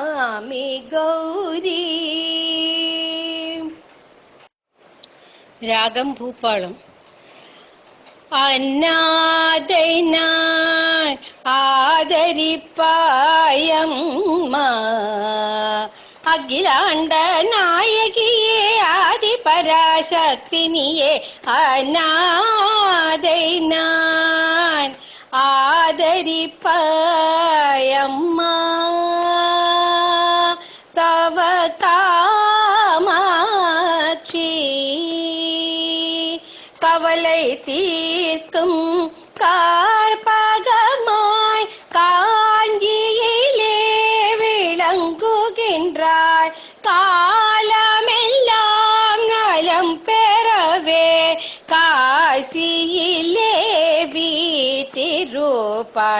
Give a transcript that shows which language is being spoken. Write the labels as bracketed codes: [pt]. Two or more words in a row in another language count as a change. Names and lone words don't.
[sa] നമാമി ഗൗരി. [ml] രാഗം ഭൂപ്പാളം. [ta] அன்னாதை நான் ஆதரிப்பாயம்மா, அகிலாண்ட நாயகியே ஆதிபராசக்தினியே அனாதை நான் ஆதரிப்பாயம்மா. തവ കാമാക്ഷി கவலை தீர்க்கும் கார்பகமாய் காஞ்சியிலே விளங்குகின்றாய். காலமெல்லாம் நலம் பெறவே காசியிலே வீற்றிருப்பாய்.